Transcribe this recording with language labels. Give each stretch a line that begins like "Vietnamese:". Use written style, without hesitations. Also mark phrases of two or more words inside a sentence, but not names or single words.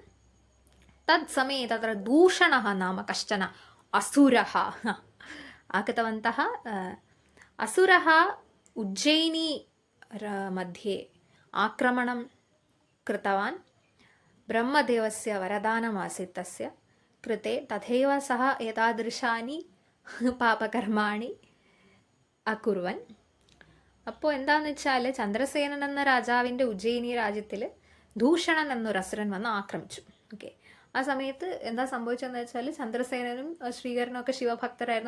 Sanskrit: तत्समये तत्र दूषणः नाम कश्चन असुरः आगतवन्तः. असुरः उज्जयिनी मध्ये आक्रमणं कृतवान्. ब्रह्मदेवस्य वरदानमासीत् तस्य कृते. तथैव सः एतादृशानि പാപകർമാണി അകുർവൻ.
Malayalam: അപ്പോൾ എന്താണെന്ന് വെച്ചാൽ ചന്ദ്രസേനൻ എന്ന രാജാവിൻ്റെ ഉജ്ജയിനി രാജ്യത്തിൽ ദൂഷണൻ എന്നൊരു അസുരൻ വന്ന് ആക്രമിച്ചു. ഓക്കെ, ആ സമയത്ത് എന്താ സംഭവിച്ചതെന്ന് വെച്ചാൽ ചന്ദ്രസേനനും ശ്രീകരനും ഒക്കെ ശിവഭക്തരായിരുന്നു.